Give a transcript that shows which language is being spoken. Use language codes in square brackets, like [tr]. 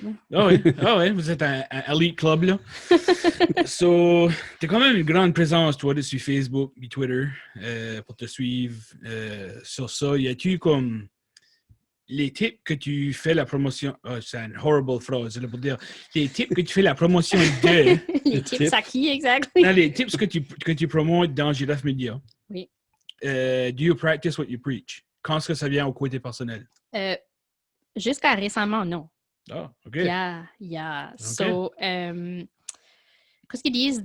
[fr] Ah oui, vous êtes un elite club, là. So, t'as quand même une grande présence, toi, dessus Facebook et Twitter, pour te suivre sur ça. Y a-tu comme les tips que tu fais la promotion... Oh, c'est une horrible phrase, là, pour dire. Les tips que tu fais la promotion de... Les tips à qui, exactement? Non, les tips que tu promotes dans Giraffe Media. Oui. [en] Do you practice what you preach? [fr] Quand est-ce que ça vient au côté personnel? Jusqu'à récemment, non. Ah, OK. [en] Yeah. Okay. [fr] So, qu'est-ce qu'ils disent?